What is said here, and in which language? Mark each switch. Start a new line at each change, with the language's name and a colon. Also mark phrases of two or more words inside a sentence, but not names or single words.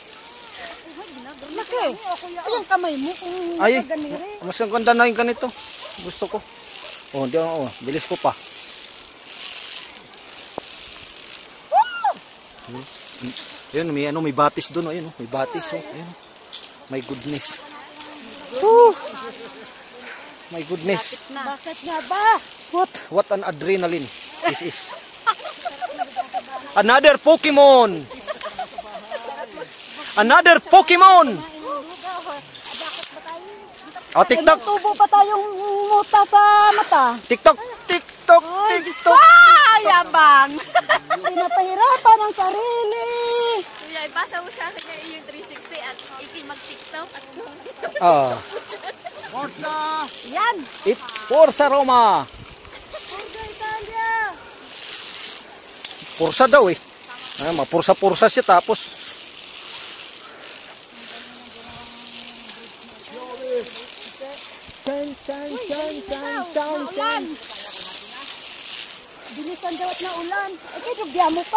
Filipino: Laki. Ayun kamay mo kung Ay, ganire. mas maganda na yung ganito. Gusto ko. Oh, di, oh, bilis ko pa. Ayun, may batis doon, ayun, may batis, oh. Ayun.
English: My goodness. Woo! My goodness.
Filipino: Bakit nga ba?
English: What an adrenaline this is. Another Pokemon. Another Pokemon. Oh, TikTok.
Filipino: Tubo pa tayong muta sa mata. TikTok. TikTok. TikTok. Ah, yabang. Pinapahirapan ang sarili. Kuya, ipasa mo sa akin yung 360 at mag-tiktok at Ah, Yan.
Italian: Forza Roma. Forza Italia.
Filipino: Forza daw eh. Ah, mapursa-pursa siya tapos. Ulan. Bilisan daw at na ulan. Eh, kaya dugya mo pa.